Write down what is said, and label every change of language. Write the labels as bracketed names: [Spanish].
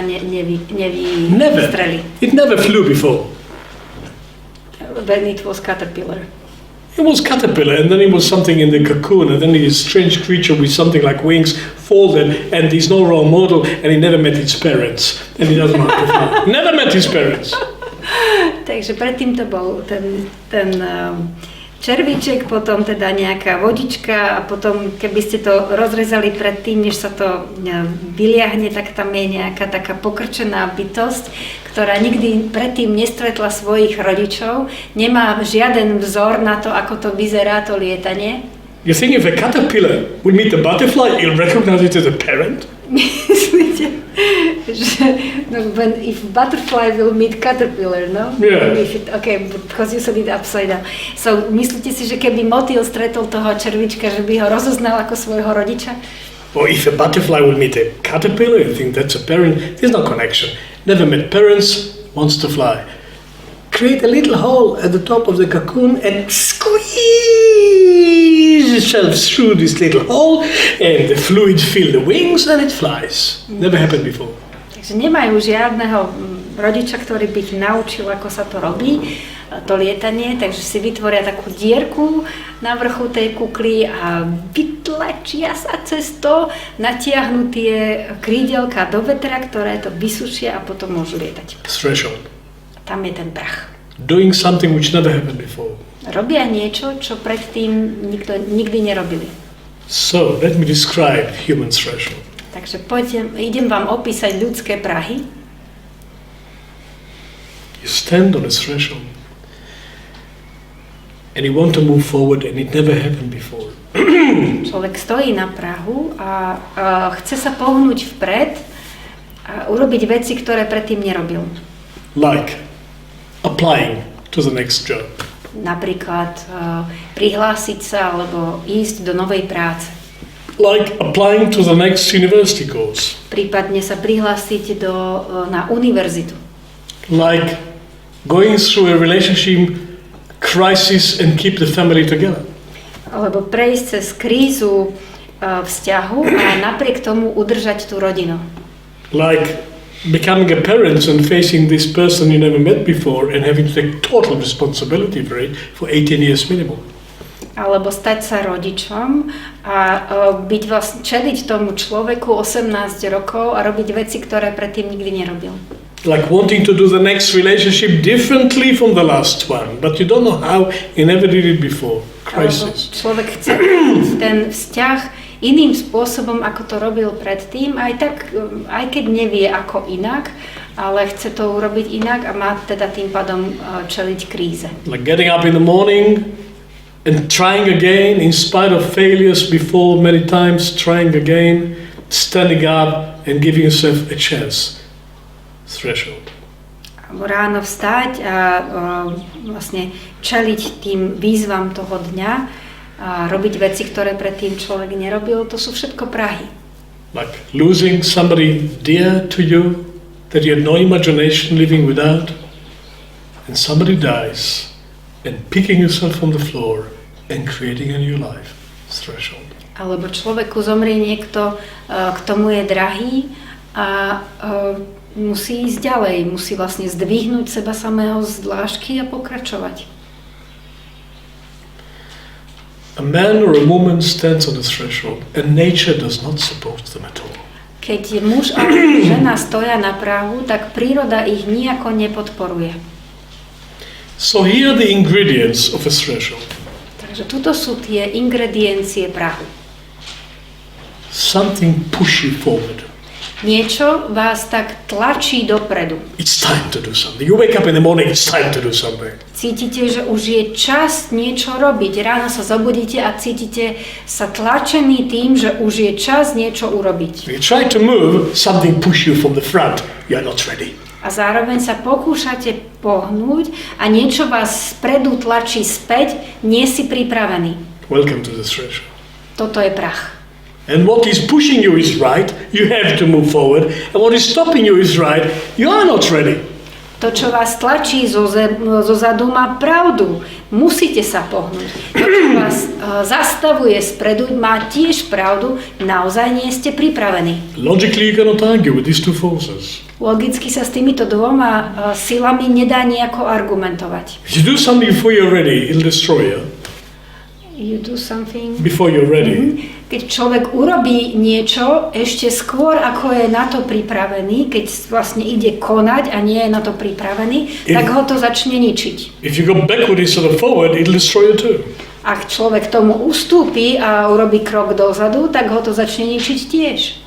[English] Never. It never flew before. When it was caterpillar. It was caterpillar, and then it was something in the cocoon, and then this strange creature with something like wings folded, and there's no role model, and he never met its parents, and he doesn't know how to fly. Never met his parents. [Slovak] Takže predtým to bol ten červíček, potom teda nejaká vodička a potom keby ste to rozrezali predtým, než sa to vyliahne, tak tam je nejaká taká pokrčená bytosť, ktorá nikdy predtým nestretla svojich rodičov, nemá žiaden vzor na to, ako to vyzerá to lietanie. [English] You think if a caterpillar would meet a butterfly, he'll recognize it as a parent? [Slovak] Myslíte, že [English] if butterfly will meet caterpillar, no? Yeah. Okay, because you said it upside down. [Slovak] So, myslíte si, že keby motýl stretol toho červička, že by ho rozoznal ako svojho rodiča? [English] Or if a butterfly will meet a caterpillar, you think that's a parent. There's no connection. Never met parents, wants to fly. Create a little hole at the top of the cocoon and squeeze itself through this little hole, and the fluid fill the wings and it flies. Never happened before. [Slovak] Takže nemajú žiadneho rodiča, ktorý by ich naučil, ako sa to robí, to lietanie, takže si vytvoria takú dierku na vrchu tej kukly a vytlačia sa cez to, natiahnu tie krídelka do vetra, ktoré to vysušia a potom môžu lietať. [English] Threshold. [Slovak] Tam je ten prach. [English] Doing something which never happened before. [Slovak] Robia niečo, čo predtým nikdy nerobili. [English] So, let me describe human threshold. [Slovak] Takže idem vám opísať ľudské prahy. [English] You stand on a threshold and you want to move forward and it never happened before. [Slovak] Človek stojí na prahu a chce sa pohnúť vpred a urobiť veci, ktoré predtým nerobil. [English] Like applying to the next job. [Slovak] Napríklad prihlásiť sa alebo ísť do novej práce. [English] Like applying to the next university course. [Slovak] Prípadne sa prihlásiť na univerzitu. [English] Like going through a relationship crisis and keep the family together. [Slovak] Alebo prejsť cez krízu vzťahu a napriek tomu udržať tú rodinu. [English] Like becoming a parent and facing this person you never met before and having to take total responsibility for it for 18 years minimum. [Slovak] Alebo stať sa rodičom a byť vlastne čeliť tomu človeku 18 rokov a robiť veci, ktoré predtým nikdy nerobil. [English] Like wanting to do the next relationship differently from the last one, but you don't know how, you never did it before. Crisis. [Slovak] Človek chce ten vzťah iným spôsobom, ako to robil predtým, aj keď nevie ako inak, ale chce to urobiť inak a má teda tým pádom čeliť kríze. [English] Like getting up in the morning and trying again in spite of failures before many times, trying again, standing up and giving yourself a chance. Threshold. [Slovak] Ráno vstať a vlastne čeliť tým výzvam toho dňa a robiť veci, ktoré predtým človek nerobil, to sú všetko prahy. [English] Like losing somebody dear to you that you had no imagination living without, and somebody dies, and picking yourself from the floor and creating a new life. Threshold. [Slovak] Alebo človeku zomrie niekto, kto mu je drahý a musí ísť ďalej, musí vlastne zdvihnúť seba samého z dlášky a pokračovať. [English] A man or a woman stands on the threshold and nature does not support them at all. [Slovak] Keď muž a žena stoja na prahu, tak príroda ich nijako nepodporuje. [English] So here are the ingredients of a threshold. [Slovak] Takže tuto sú tie ingrediencie prahu. [English] Something push you forward. [Slovak] Niečo vás tak tlačí dopredu. [English] It's time to do something. You wake up in the morning, it's time to do something. [Slovak] Cítite, že už je čas niečo robiť. Ráno sa zobudíte a cítite sa tlačení tým, že už je čas niečo urobiť. [English] You try to move, something push you from the front. You are not ready. [Slovak] A zároveň sa pokúšate pohnúť a niečo vás spredu tlačí späť, nie si pripravený. [English] Welcome to the threshold. [Slovak] Toto je prach. [English] And what is pushing you is right, you have to move forward. And what is stopping you is right, you are not ready. [Slovak] To, čo vás tlačí zozadu, má pravdu. Musíte sa pohnúť. To, čo vás zastavuje spredu, má tiež pravdu. Naozaj nie ste pripravení. [English] Logically you cannot argue with these two forces. [Slovak] Logicky sa s týmito dvoma silami nedá nejako argumentovať. [English] If you do something before you're ready, it'll destroy you. You do something Before you're ready. [Slovak] Keď človek urobí niečo ešte skôr, ako je na to pripravený, keď vlastne ide konať a nie je na to pripravený, tak ho to začne ničiť. [English] If you go backward instead of forward, it'll destroy you too. [Slovak] Ak človek tomu ustúpi a urobí krok dozadu, tak ho to začne ničiť tiež.